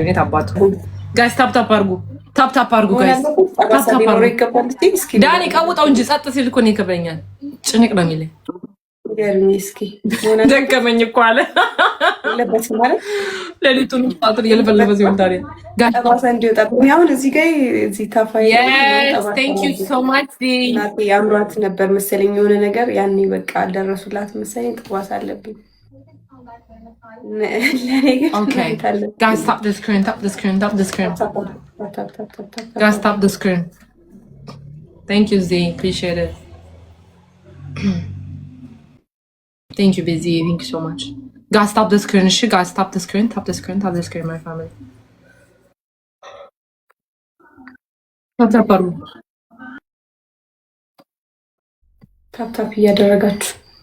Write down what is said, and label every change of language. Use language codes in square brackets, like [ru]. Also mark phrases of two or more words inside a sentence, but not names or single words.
[am] ጋይስ ታፕታፕ አድርጉ ጋይስ ታፕታፕ አድርጉ። ዳኒ ቀውጠው እንጂ ጸጥ ሲል እኮ ነው ይከብደኛል። ጭንቅ ነው የሚለኝ። እስኪ ደከመኝ እኮ አለ ለበት ማለት ለሊቱን ጣጥር የለፈለፈ ሲሆን ታዲያ ጠባሳ እንዲወጣ አሁን እዚህ ጋር እዚህ ታፋይ [en] thank you so much [am] ናቲ አምሯት ነበር መሰለኝ የሆነ ነገር ያኔ በቃ አልደረሱላት መሰለኝ። ጠባሳ አለብኝ [en] okay guys stop the screen guys stop the screen thank you Z appreciate it thank you busy thank you so much guys stop the screen guys stop the screen my family [am] ታፕታፕ እያደረጋችሁ